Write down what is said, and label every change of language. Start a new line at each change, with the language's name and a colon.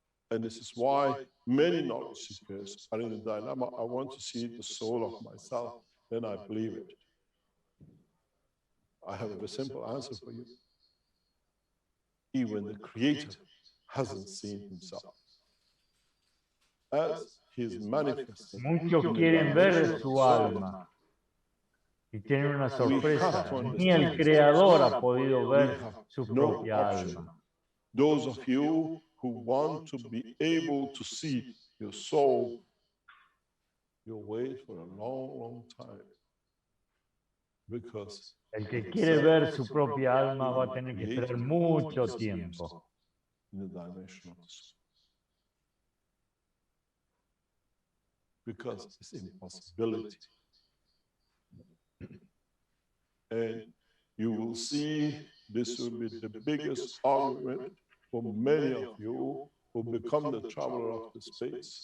English: And this is why many knowledge seekers are in the dilemma, I want to see the soul of myself, then I believe it. I have a very simple answer for you. Even the Creator hasn't seen himself. As he is manifested.
Spanish: Muchos quieren ver su alma y tienen una sorpresa. Ni el Creador ha podido ver su propia alma.
English: Those of you who want to be able to see your soul, you'll wait for a long, long time. Because
Spanish: El que quiere ver su propia alma va a tener que esperar mucho tiempo.
English: in the dimension of the soul. Because it's impossibility. And you will see this will be the biggest argument for many of you who become the traveler of the space.